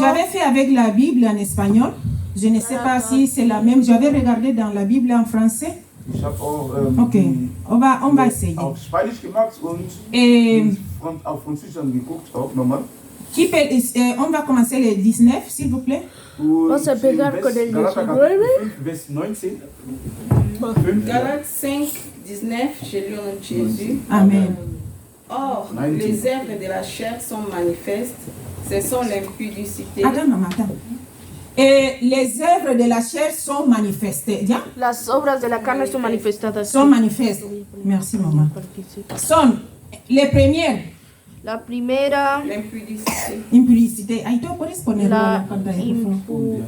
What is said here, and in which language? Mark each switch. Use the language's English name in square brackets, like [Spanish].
[French] J'avais fait avec la Bible en espagnol. Je ne sais pas si c'est la même. J'avais regardé dans la Bible en français. [German] Ich habe auch [French] Ok. On va essayer. [German] auf Spanisch gemacht und [French] Et [German] auf Französisch geguckt, auch nochmal. [French] on va commencer le 19, s'il vous plaît. [Spanish] Vamos a empezar con el 19. [French] Vers 19. Galates 5, 19, je lis au nom de Jésus. Amen. Or, les œuvres de la chair sont manifestes, ce sont l'impudicité, Attends, maman, attends. Et les œuvres de la chair sont manifestées. [Spanish] ¿Ya? Las obras de la carne son manifestadas. [French] Sont manifestes. Merci, maman. Sont les premières. [Spanish] La primera, [French] l'impudicité, Impudicité. [Spanish] Ahí tú puedes ponerlo en la pantalla, por favor.